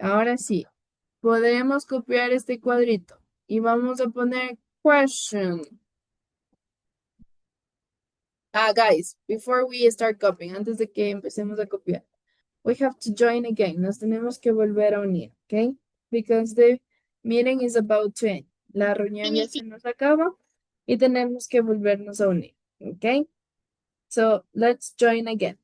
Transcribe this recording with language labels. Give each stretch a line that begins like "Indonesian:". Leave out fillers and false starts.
Spanish: Ahora sí, podemos copiar este cuadrito y vamos a poner question.
English: Guys, before we start copying,
Spanish: antes de que empecemos a copiar,
English: we have to join again.
Spanish: Nos tenemos que volver a unir, ¿ok?
English: Because the meeting is about to end.
Spanish: La reunión ya se nos acaba y tenemos que volvernos a unir, ¿ok?
English: So, let's join again.